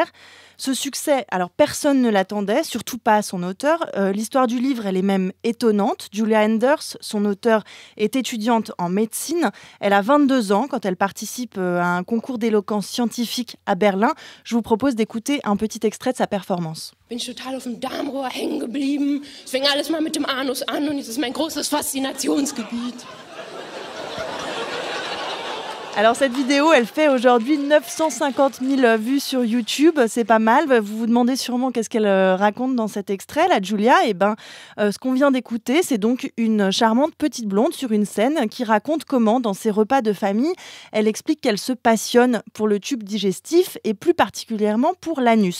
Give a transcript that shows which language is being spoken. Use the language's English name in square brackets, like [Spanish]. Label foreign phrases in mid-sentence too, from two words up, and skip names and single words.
[French] Ce succès, alors personne ne l'attendait, surtout pas son auteur. L'histoire du livre, elle est même étonnante. Julia Enders, son auteur, est étudiante en médecine. Elle a 22 ans quand elle participe à un concours d'éloquence scientifique à Berlin. Je vous propose d'écouter un petit extrait de sa performance. [German] Bin ich total auf dem Darmrohr hängen geblieben. Es fing alles mal mit dem Anus an und es ist mein großes Faszinationsgebiet. [French] Alors cette vidéo, elle fait aujourd'hui 950 000 vues sur YouTube, c'est pas mal. Vous vous demandez sûrement qu'est-ce qu'elle raconte dans cet extrait, la Julia. Ce qu'on vient d'écouter, c'est donc une charmante petite blonde sur une scène qui raconte comment, dans ses repas de famille, elle explique qu'elle se passionne pour le tube digestif et plus particulièrement pour l'anus.